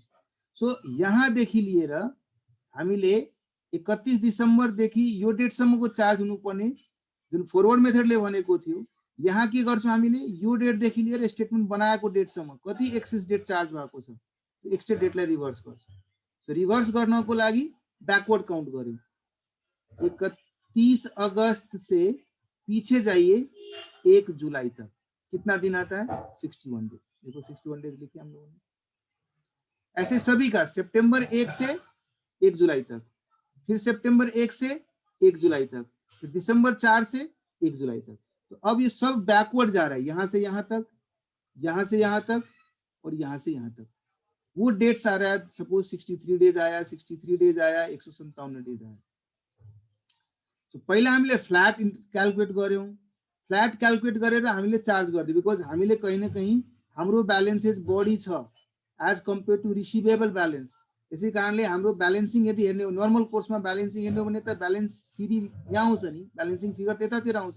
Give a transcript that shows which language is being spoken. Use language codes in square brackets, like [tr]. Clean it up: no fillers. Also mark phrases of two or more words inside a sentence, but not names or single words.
[ne] सो यहाँ देखि लिएर हामीले 31 दिसम्बर देखि यो डेटसम्मको चार्ज हुनुपर्ने जुन [en] forward methodले [ne] भनेको थियो, यहाँ के गर्छौं हामीले यो डेट देखि लिएर स्टेटमेन्ट बनाएको डेटसम्म कति [en] excess date [ne] चार्ज भएको छ त्यो एक्सेस डेटलाई रिभर्स गर्छ। सो रिभर्स गर्नको लागि [en] backward count [ne] गर्यौं। [hi] 31 अगस्त से पीछे जाइए 1 जुलाई तक कितना दिन आता है 61 डेज। देखो 61 डेज लिखे हम लोगों ने। ऐसे सभी का सितंबर 1 से 1 जुलाई तक, फिर सितंबर 1 से 1 जुलाई तक, फिर दिसंबर 4 से 1 जुलाई तक। तो अब ये सब बैकवर्ड जा रहा है, यहां से यहां तक, यहां से यहां तक और यहां से यहां तक। वो डेट्स आ रहा है, सपोज 63 डेज आया, 63 डेज आया, 157 डेज आया। [ne] तो पहिला हामीले [en] flat calculate [ne] गर्यौं, [en] flat calculate [ne] गरेर हामीले चार्ज गर्दियो बिकज हामीले कहीं न कहीं हाम्रो ब्यालेन्सेस बढी छ [en] as compared to receivable balance. [ne] यसै कारणले हाम्रो ब्यालेन्सिङ यदि हेर्ने हो [en] normal course [ne] ब्यालेन्सिङ हेर्ने हो भने त [en] balance c/d [ne] यहाँ आउँछ नि, [en] balancing figure [ne] त्यतातिर आउँछ।